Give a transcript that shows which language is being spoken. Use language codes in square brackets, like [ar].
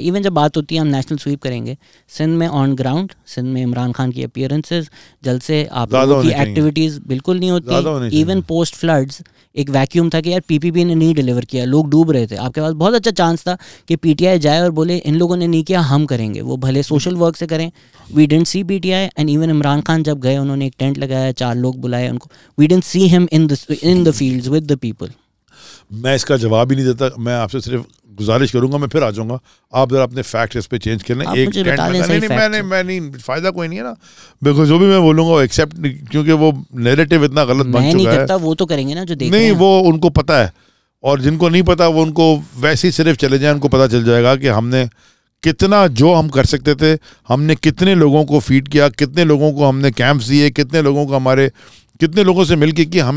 [ur] Even جب بات ہوتی ہے ہم نیشنل سویپ کریں گے, سندھ میں آن گراؤنڈ, سندھ میں عمران خان کی اپیئرنسز, جلسے, آپ لوگوں کی ایکٹیویٹیز بالکل نہیں ہوتی. [en] even post floods [ur] ایک ویکیوم تھا کہ یار پی پی پی نے نہیں ڈیلیور کیا, لوگ ڈوب رہے تھے. آپ کے پاس بہت اچھا چانس تھا کہ پی ٹی آئی جائے اور بولے ان لوگوں نے نہیں کیا, ہم کریں گے. وہ بھلے سوشل ورک سے کریں. [en] we didn't see [ur] P T I, and even Imran Khan جب گئے انہوں نے ایک ٹینٹ لگایا, 4 لوگ بلائے ان کو. [en] We didn't see them in the fields with the people. [ur] میں اس کا جواب ہی نہیں دیتا. میں آپ سے صرف گزارش کروں گا, میں پھر آ جاؤں گا, آپ ذرا اپنے فیکٹ اس پہ چینج کر لیں. ایک میں نہیں, فائدہ کوئی نہیں ہے نا, بالکل جو بھی میں بولوں گا وہ ایکسیپٹ, کیونکہ وہ نیریٹو اتنا غلط بن چکا ہے. وہ تو کریں گے نا جو دیکھ نہیں, وہ ان کو پتا ہے, اور جن کو نہیں پتا وہ ان کو ویسے ہی صرف چلے جائیں, ان کو پتا چل جائے گا کہ ہم نے کتنا جو ہم کر سکتے تھے, ہم نے کتنے لوگوں کو فیڈ کیا, کتنے لوگوں کو ہم نے کیمپس دیے, کتنے لوگوں کو کتنے لوگوں سے مل کے کیا.